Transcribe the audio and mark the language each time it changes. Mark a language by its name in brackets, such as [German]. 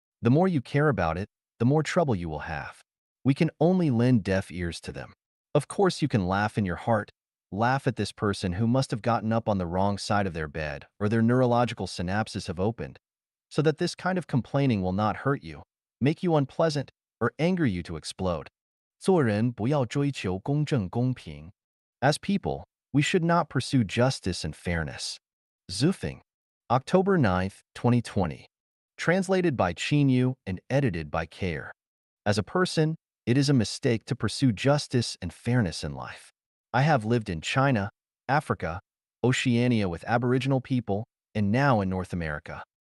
[English] The more you care about it, the more trouble you will have. We can only lend deaf ears to them. Of course, you can laugh in your heart. Laugh at this person who must have gotten up on the wrong side of their bed or their neurological synapses have opened, so that this kind of complaining will not hurt you, make you unpleasant, or anger you to explode. [Chinese] 做人不要追求公正公平. [English] As people, we should not pursue justice and fairness. Zufeng, October 9th, 2020. Translated by Chinyu and edited by Care. As a person, it is a mistake to pursue justice and fairness in life. I have lived in China, Africa, Oceania with Aboriginal people, and now in North America.